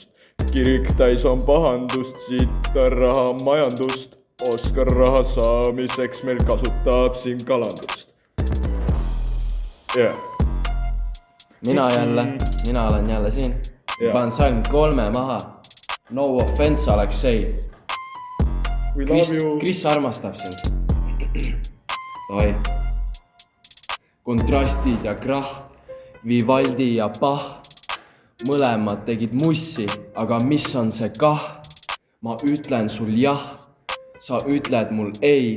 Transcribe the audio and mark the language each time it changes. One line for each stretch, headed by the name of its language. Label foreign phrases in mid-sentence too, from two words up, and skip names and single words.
Estonian: Kirik täis on pahandust, sitta raha majandust. Oskar raha saamiseks meil kasutab siin kalandust. Yeah. Mina olen jälle siin. Panen Salm 3 maha.
English: No offense, Aleksei. We love you.
Estonian: Kris armastab sind. Oi. Kontrastid ja krah, Vivaldi ja Bach. Mõlemad tegid mussi, aga mis on see kah? Ma ütlen sul jah, sa ütled mul ei.